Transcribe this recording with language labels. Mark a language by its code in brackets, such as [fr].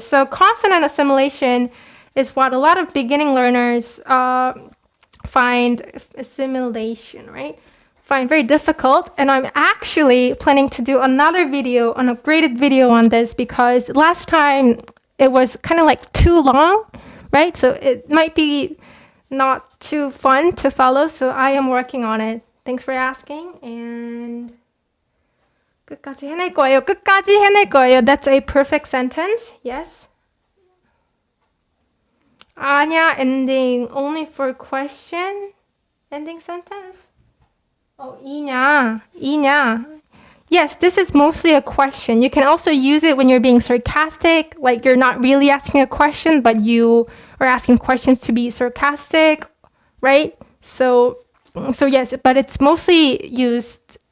[en] So consonant assimilation is what a lot of beginning learners find assimilation, right? Find very difficult. And I'm actually planning to do another video, an upgraded video on this, because last time it was kind of like too long, right? So it might be not too fun to follow. So I am working on it. Thanks for asking. [ko] And 끝까지 해낼 거예요. 끝까지 해낼 거예요. [en] That's a perfect sentence. Yes. [ko] 아니야, [en] ending only for question. Ending sentence. Oh, 이냐. Yes, this is mostly a question. You can also use it when you're being sarcastic, like you're not really asking a question, but you are asking questions to be sarcastic, right? So yes, but it's mostly used